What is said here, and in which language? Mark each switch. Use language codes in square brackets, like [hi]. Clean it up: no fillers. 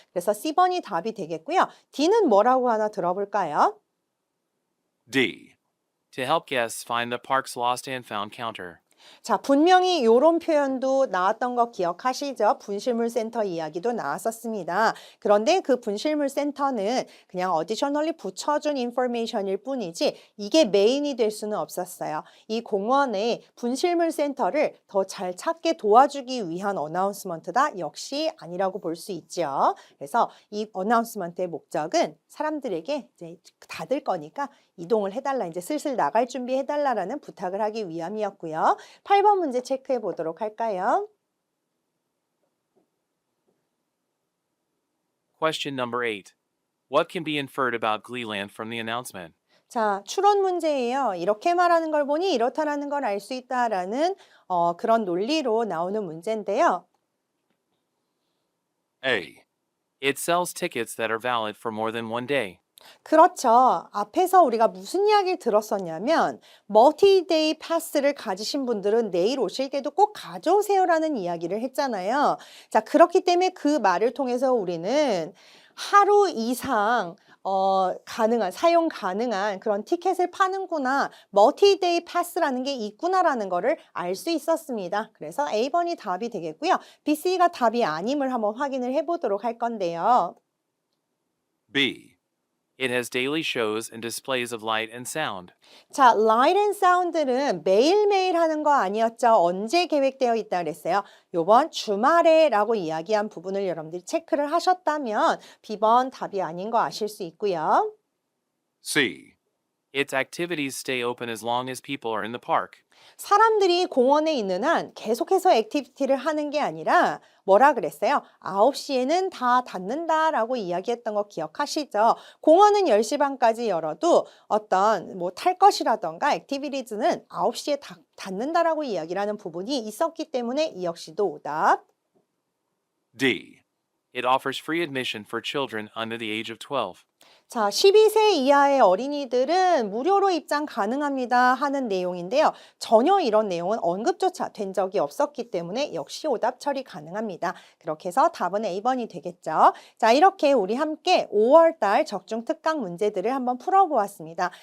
[ko] 그래서 C번이 답이 되겠고요. D는 뭐라고 하나 들어볼까요? [en] D. To help guests find the park's lost and found counter. [ko] 자, 분명히 이런 표현도 나왔던 거 기억하시죠? 분실물 센터 이야기도 나왔었습니다. 그런데 그 분실물 센터는 그냥 어디셔널리 붙여준 인포메이션일 뿐이지 이게 메인이 될 수는 없었어요. 이 공원의 분실물 센터를 더 잘 찾게 도와주기 위한 어나운스먼트다? 역시 아니라고 볼 수 있죠. 그래서 이 어나운스먼트의 목적은 사람들에게 이제 닫을 거니까 이동을 해달라, 이제 슬슬 나갈 준비해달라라는 부탁을 하기 위함이었고요. 8번 문제 체크해 보도록 할까요? [en] Question number 8. What can be inferred about Gleeland from the announcement? [ko] 자, 추론 문제예요. 이렇게 말하는 걸 보니 이렇다라는 걸 알 수 있다라는 그런 논리로 나오는 문제인데요. [en] A. It sells tickets that are valid for more than one day. [ko] 그렇죠. 앞에서 우리가 무슨 이야기를 들었었냐면 멀티데이 패스를 가지신 분들은 내일 오실 때도 꼭 가져오세요라는 이야기를 했잖아요. 자, 그렇기 때문에 그 말을 통해서 우리는 하루 이상 사용 가능한 그런 티켓을 파는구나, 멀티데이 패스라는 게 있구나라는 거를 알 수 있었습니다. 그래서 A번이 답이 되겠고요. B, C가 답이 아님을 한번 확인을 해보도록 할 건데요. [en] B. It has daily shows and displays of light and sound. [ko] 자, light and sound는 매일매일 하는 거 아니었죠? 언제 계획되어 있다 그랬어요? 요번 주말에 라고 이야기한 부분을 여러분들이 체크를 하셨다면 B번 답이 아닌 거 아실 수 있고요. [en] C. Its activities stay open as long as people are in the park. [ko] 사람들이 공원에 있는 한 계속해서 액티비티를 하는 게 아니라 뭐라 그랬어요? 9시에는 다 닫는다라고 이야기했던 거 기억하시죠? 공원은 10시 반까지 열어도 어떤 뭐 탈 것이라던가 액티비티즈는 9시에 닫는다라고 이야기를 하는 부분이 있었기 때문에 이 역시도 오답. [en] D. It offers free admission for children under the age of 12. [ko] 자, 12세 이하의 어린이들은 무료로 입장 가능합니다 하는 내용인데요. 전혀 이런 내용은 언급조차 된 적이 없었기 때문에 역시 오답 처리 가능합니다. 그렇게 해서 답은 A번이 되겠죠. 자, 이렇게 우리 함께 5월달 적중 특강 문제들을 한번 풀어보았습니다.